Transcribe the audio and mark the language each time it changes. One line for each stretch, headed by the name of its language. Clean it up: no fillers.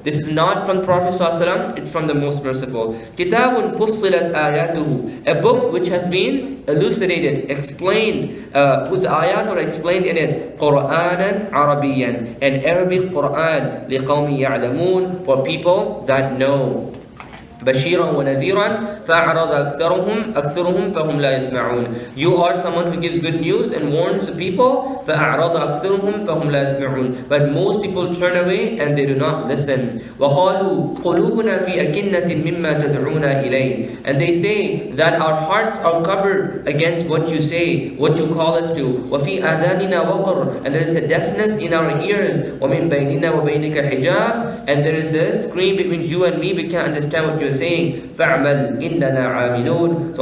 English: This is not from Prophet ﷺ, it's from the most merciful.
Arabic: Kitabun fussilat ayatuhu.
English: A book which has been elucidated, explained, whose ayat are explained in it.
Arabic: Qur'anan Arabiyan.
English: An Arabic Qur'an.
Arabic: لِقَوْمِ يَعْلَمُونَ.
English: For people that know.
Arabic: بشيرا ونذيرا فأعرض أكثرهم فهم لا يسمعون.
English: You are someone who gives good news and warns the people.
Arabic: فأعرض أكثرهم فهم لا يسمعون.
English: But most people turn away and they do not listen.
Arabic: وقالوا قلوبنا في أكنة مما تدعونا إليه.
English: And they say that our hearts are covered against what you say, what you call us to.
Arabic: وفي آذاننا وقر.
English: And there is a deafness in our ears.
Arabic: ومن بيننا وبينك حجاب.
English: And there is a screen between you and me. We can't understand what you're saying.
Arabic: فَعْمَلْ إِنَّنَا عَامِلُونَ.